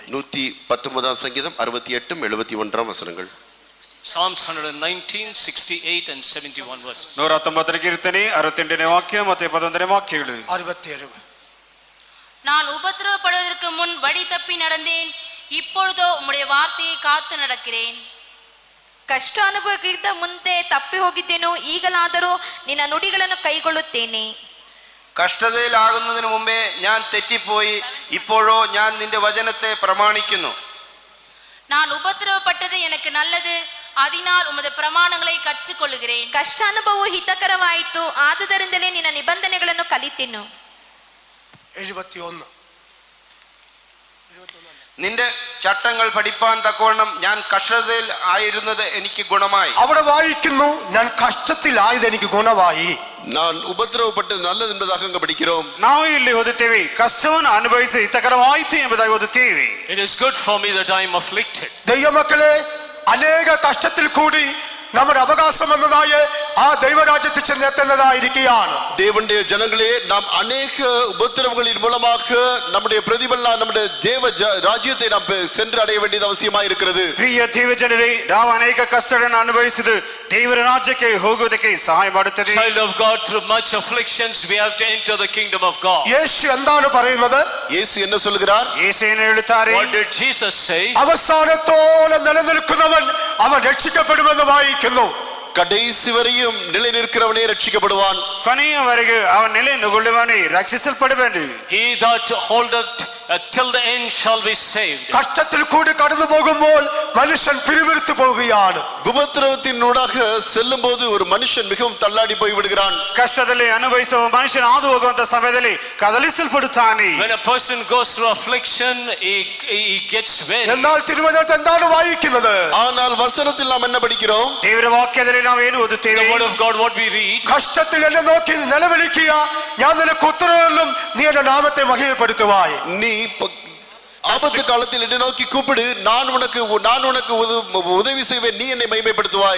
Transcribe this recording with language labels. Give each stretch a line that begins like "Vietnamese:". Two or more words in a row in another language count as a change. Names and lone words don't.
Tamil: 119 சங்கீதம் 68 71 வசனங்கள்.
English: Psalms 119, 68 and 71 verses.
Kannada: 119 ಕೀರ್ತನೆ 68ನೇ ವಾಕ್ಯ ಮತ್ತು 71ನೇ ವಾಕ್ಯಗಳು. 67
Tamil: நான் உபத்திரவப்படுவதற்கு முன் வழி தப்பி நடந்தேன், இப்பொழுதோ உம்முடைய வார்த்தையை காத்து நடக்கிறேன்.
Kannada: ಕಷ್ಟ ಅನುಭವಕ್ಕಿಂತ ಮುಂದೆ ತಪ್ಪಿ ಹೋಗಿದ್ದೇನು, ಈಗಲಾದರೂ ನಿನ್ನ ನುಡಿಗಳನ್ನು ಕೈಗೊಳ್ಳುತ್ತೇನೆ.
Malayalam: കഷ്ടതയിലാകുന്നതിന് മുമ്പേ ഞാൻ തെറ്റിപ്പോയി, ഇപ്പോഴോ ഞാൻ നിന്റെ വചനത്തെ പ്രമാണിക്കുന്നു.
Tamil: நான் உபத்திரவப்பட்டது எனக்கு நல்லது, அதனால் உமது பிரமாணங்களை கற்றுக்கொள்ளுகிறேன்.
Kannada: ಕಷ್ಟ ಅನುಭವವು ಹಿತಕರವಾಯಿತು, ಆದುದರಿಂದಲೇ ನಿನ್ನ ನಿಬಂಧನೆಗಳನ್ನು ಕಲಿತೆನು. 71
Malayalam: നിന്റെ ചട്ടങ്ങൾ പഠിപ്പാൻ തക്കവണ്ണം ഞാൻ കഷ്ടതയിൽ ആയിരുന്നത് എനിക്ക് ഗുണമായി. അവിടെ വായിക്കുന്നു, ഞാൻ കഷ്ടത്തിലായത് എനിക്ക് ഗുണമായി.
Tamil: நான் உபத்திரவப்பட்டு நல்லது என்பதாக அங்க படிக்கிறோம்.
Kannada: ನಾವು ಇಲ್ಲಿ ಓದುತ್ತೇವೆ ಕಷ್ಟವನ್ನು ಅನುಭವಿಸಿ ಹಿತಕರವಾಯಿತು ಎಂಬುದಾಗಿ ಓದುತ್ತೇವೆ.
English: It is good for me that I am afflicted.
Malayalam: ദൈവമക്കളെ, അനേക കഷ്ടത്തിൽ കൂടി നമ്മുടെ അവകാശം എന്നതായ ആ ദൈവരാജ്യത്തിൽ ചെന്നെത്തുന്നതായിരിക്കുകയാണ്.
Tamil: தேவனுடைய ஜனங்களே, நாம் அநேக உபத்திரவங்களின் மூலமாக நம்முடைய பிரதிபலனா நம்முடைய தேவ ராஜ்யத்தை நாம் சென்று அடைய வேண்டியது அவசியமாக இருக்கிறது.
Kannada: ಪ್ರಿಯ ದೇವಜನರೇ, ನಾವು ಅನೇಕ ಕಷ್ಟಗಳನ್ನು ಅನುಭವಿಸಿದ್ದು ದೇವರ ರಾಜ್ಯಕ್ಕೆ ಹೋಗುವುದಕ್ಕೆ ಸಹಾಯ ಮಾಡುತ್ತದೆ.
English: Child of God, through much afflictions we have to enter the kingdom of God.
Malayalam: യേശു എന്താണ് പറയുന്നത്?
Tamil: இயேசு என்ன சொல்கிறார்?
Kannada: ಯೇಸುವೇನು ಹೇಳುತ್ತಾರೆ?
English: What did Jesus say?
Malayalam: അവസാനത്തോളം നിലനിൽക്കുന്നവൻ അവൻ രക്ഷിക്കപ്പെടുമെന്ന് വായിക്കുന്നു.
Tamil: கடைசி வரையும் நிலை நிற்கிறவனே ரட்சிக்கப்படுவான்.
Kannada: ಕೊನೆಯವರೆಗೆ ಅವನ ನೆಲೆಗೊಳ್ಳುವವನೇ ರಕ್ಷಿಸಲ್ಪಡುವನು.
English: He that holdeth till the end shall be saved.
Malayalam: കഷ്ടത്തിൽ കൂടി കടന്നു പോകുമ്പോൾ മനുഷ്യൻ പിരിവിരുത്തു പോവുകയാണ്.
Tamil: உபத்திரவத்தின் ஊடாக செல்லும் போது ஒரு மனுஷன் மிகவும் தள்ளாடி போய் விடுகிறான்.
Kannada: ಕಷ್ಟದಲ್ಲಿ ಅನುಭವಿಸುವ ಮನುಷ್ಯನ ಹಾದು ಹೋಗುವಂತ ಸಮಯದಲ್ಲಿ ಕದಲಿಸಲ್ಪಡುತ್ತಾನೆ.
English: When a person goes through affliction, he gets weary.
Malayalam: എന്നാൽ തിരുവചനത്തിൽ എന്താണ് വായിക്കുന്നത്?
Tamil: ஆனால் വചനത്തിൽ நாம் என்ன படிக்கிறோம்?
Kannada: ದೇವರ ವಾಕ್ಯದಲ್ಲಿ ನಾವು ಏನು ಓದುತ್ತೇವೆ?
English: The word of God, what we read.
Malayalam: കഷ്ടത്തിൽ എന്നെ നോക്കി നിലവിളിക്കുക, ഞാൻ നിനക്ക് ഉത്തരവെല്ലും, നീ എന്റെ നാമത്തെ മഹിമപ്പെടുത്തുവായി.
Tamil: நீ ஆபத்து காலத்தில் என்னை நோக்கி கூப்பிடு, நான் உனக்கு உதவி செய்வேன், நீ என்னை மகிமைப்படுத்துவாய்.